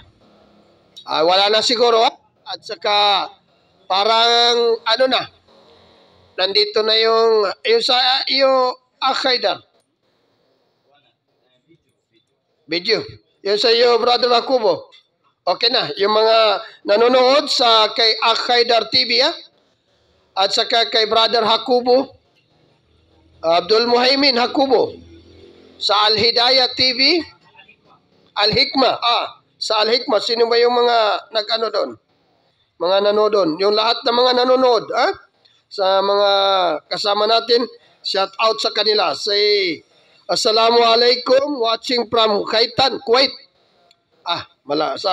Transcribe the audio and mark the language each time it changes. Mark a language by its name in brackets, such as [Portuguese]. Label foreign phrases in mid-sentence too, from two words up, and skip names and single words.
[Filipino] Wala na siguro, At saka parang nandito na yung Akhaidar. Video. Yung sa iyo, Brother Jacobo. Okay na. Yung mga nanonood sa kay Akhaidar TV, At saka kay Brother Jacobo, Abdul Muhaimin Jacobo. Sa Al-Hidayah TV, Al-Hikmah. Sa Al-Hikmah, sino ba yung mga doon? Mga nanonood doon. Yung lahat ng mga nanonood, sa mga kasama natin, [English] shout out [Filipino] sa kanila. [English] Say, Assalamualaikum, watching from Khaitan, Kuwait.